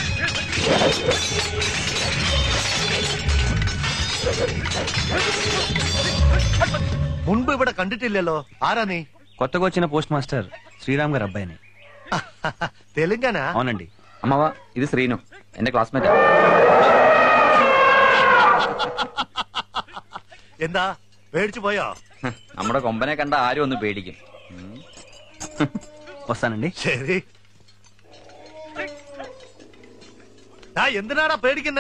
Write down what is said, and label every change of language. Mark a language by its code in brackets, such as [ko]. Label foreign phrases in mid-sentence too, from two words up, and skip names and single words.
[ml] മുൻപ് ഇവിടെ കണ്ടിട്ടില്ലല്ലോ. ആരാ നീ? [te] కొత్తగా వచ్చిన పోస్ట్ మాస్టర్ శ్రీరామ్ గారు అబ్బాయిని. తెలంగాణ? అవునండి. [ml] അമ്മവാ, ഇത് ശ്രീനു, എന്റെ ക്ലാസ്മേറ്റാ. എന്താ പേടിച്ചു പോയോ? നമ്മുടെ കൊമ്പനെ കണ്ട ആരും ഒന്ന് പേടിക്കും. [te] వస్తానండి. [ml] ശരി. എന്തിനാടാ പേടിക്കുന്നേ?